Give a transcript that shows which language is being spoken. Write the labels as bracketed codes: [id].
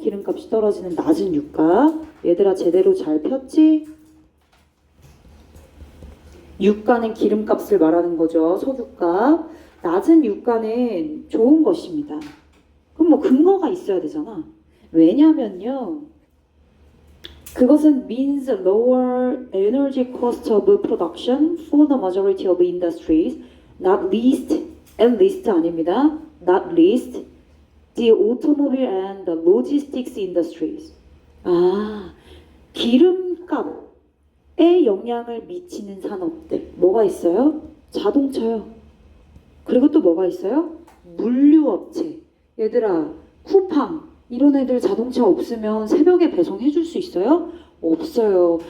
[ko] 기름값이 떨어지는 낮은 유가. 얘들아, 제대로 잘 폈지? 유가는 기름값을 말하는 거죠. 석유값. 낮은 유가는 좋은 것입니다. 그럼 뭐 근거가 있어야 되잖아. 왜냐면요, 그것은 [en] means lower energy cost of production for the majority of industries, not least, and least [ko] 아닙니다. [en] not least, the automobile and the logistics industries. [ko] 아, 기름값에 영향을 미치는 산업들. 뭐가 있어요? 자동차요. 그리고 또 뭐가 있어요? 물류업체. 얘들아, 쿠팡. 이런 애들 자동차 없으면 새벽에 배송해 줄 수 있어요? 없어요.